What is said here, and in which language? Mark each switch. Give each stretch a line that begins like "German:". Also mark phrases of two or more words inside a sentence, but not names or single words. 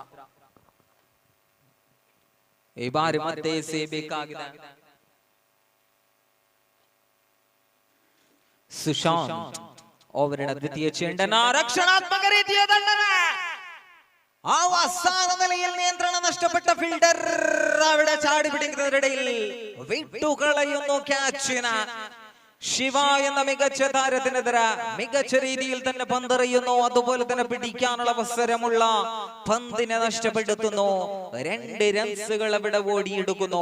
Kannada: ಈ ಬಾರಿ ಮತ್ತೆ ಸೇಬೇಕಾಗಿದೆ. ಸುಶಾಂತ್ ಓವರಿನ ದ್ವಿತೀಯ ಚೆಂಡನ ರಕ್ಷಣಾತ್ಮಕ ರೀತಿಯ ದಂಡನೆ. ಅವಸಾನದಲ್ಲಿ ನಿಯಂತ್ರಣ ನಷ್ಟಪಟ್ಟ ಫೀಲ್ಡರ್
Malayalam: അവിടെ ചാടി പിടിക്കുന്നതിനിടയിൽ വിട്ടു കളയുന്നു ക്യാച്ചിന്. ശിവ എന്ന മികച്ച താരത്തിനെതിരെ മികച്ച രീതിയിൽ തന്നെ പന്തെറിയുന്നു. അതുപോലെ തന്നെ പിടിക്കാനുള്ള അവസരമുള്ള പന്തിനെ നഷ്ടപ്പെടുത്തുന്നു. 2 റൺസുകൾ അവിടെ ഓടിയെടുക്കുന്നു.